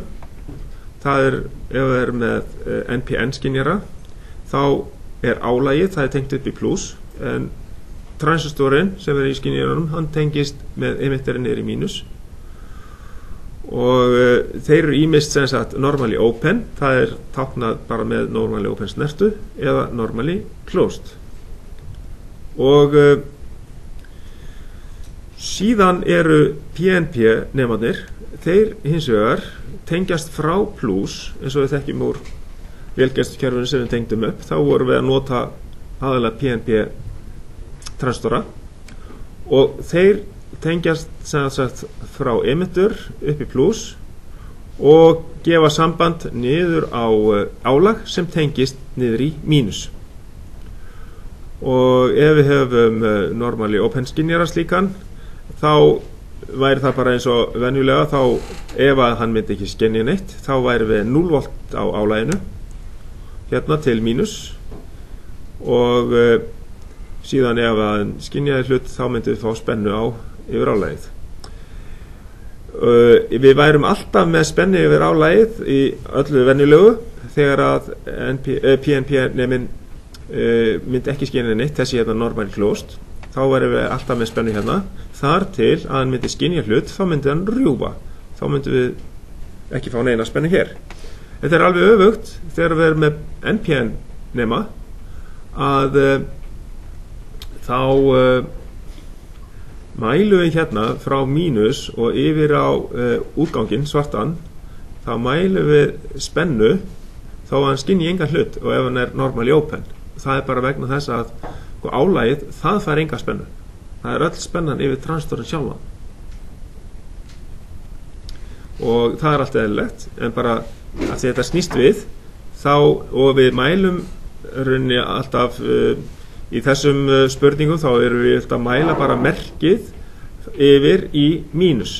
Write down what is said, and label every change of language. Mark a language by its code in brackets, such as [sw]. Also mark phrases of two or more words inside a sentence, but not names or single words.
[is] Það er, ef það er með NPN skynjara, þá er álagið, það er tengt upp í pluss, en transistorinn sem er í skynjaranum, hann tengist með emitterinn niður í mínus. Og þeir eru ýmist sem sagt [en] normally open, [is] það er táknað bara með [en] normally open [is] snertu, eða [en] normally closed. [is] Og síðan eru PNP nemarnir, þeir hins vegar tengjast frá pluss, eins og við þekkjum úr vélgæslukerfinu sem við tengdum upp. Þá vorum við að nota aðalega PNP transistora og þeir tengjast sem sagt frá emitter upp í pluss og gefa samband niður á álag sem tengist niður í mínus. Og ef við höfum [en] normally open [is] skynjara slíkan, þá væri það bara eins og venjulega, þá ef að hann myndi ekki skynja neitt, þá væri við 0 volt á álaginu hérna til mínus, og síðan ef að skynjaði hlut, þá myndum við fá spennu á yfir álagið. Við værum alltaf með spennu yfir álagið í öllu venjulegu þegar að PNP nemin myndi ekki skynja neitt, þessi hérna [en] normally closed, [is] þá værum við alltaf með spennu hérna, þar til að hann myndi skynja hlut, þá myndi hann rjúfa, þá myndum við ekki fá neina spennu hér. Þetta er alveg öfugt þegar við erum með NPN nema, að þá mælum við hérna frá mínus og yfir á útganginn svartan, þá mælum við spennu þá hann skynji engan hlut og ef hann [en] normally open. [is] Það bara vegna þess að álagið, það fær enga spennu. Það öll spennan yfir transistorin sjálfan. Og það allt eðlilegt, en bara að því þetta snýst við, þá, og við mælum rauninni alltaf í þessum spurningum, þá erum við alltaf að mæla bara merkið yfir í mínus.